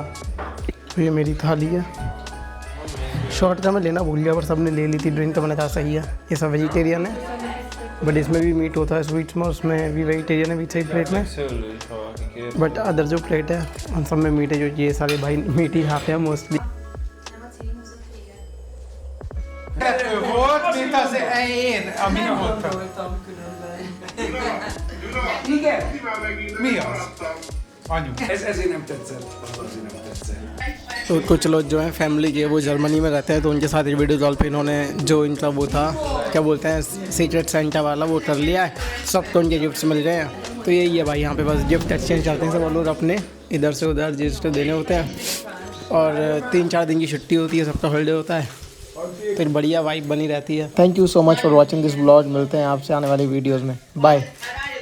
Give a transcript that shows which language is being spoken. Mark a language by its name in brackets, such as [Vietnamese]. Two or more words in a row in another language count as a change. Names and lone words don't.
[Hindi] तो ये मेरी थाली है, शॉर्ट का मैं लेना भूल गया पर सबने ले ली थी ड्रिंक, तो मैंने कहा सही है। ये सब वेजिटेरियन है बट इसमें भी मीट होता है, स्वीट्स में, उसमें भी वेजिटेरियन है बीच [English] side plate [Hindi] में, [English] but other [Hindi] जो प्लेट है उन सब में मीट है, जो ये सारे भाई मीट ही खाते हैं मोस्टली। [Hungarian] Volt, mint az én, ami nem voltam. Igen? Mi az? Anyu. Ezért nem tetszett. Azért nem tetszett. [Hindi] तो कुछ लोग जो हैं फैमिली के वो जर्मनी में रहते हैं, तो उनके साथ एक [English] video call [Hindi] पे इन्होंने जो इनका वो था क्या बोलते हैं [English] secret Santa [Hindi] वाला वो कर लिया है, सबको उनके गिफ्ट्स मिल गए हैं। तो यही है भाई, यहाँ पे बस [English] gift exchange [Hindi] करते हैं सब लोग अपने, इधर से उधर जिसको देने होते हैं, और 3-4 दिन की छुट्टी होती है, सबका हॉलीडे होता है, फिर बढ़िया वाइब बनी रहती है। [English] Thank you so much for watching this vlog, [Hindi] मिलते हैं आपसे आने वाली वीडियोज़ में, बाय।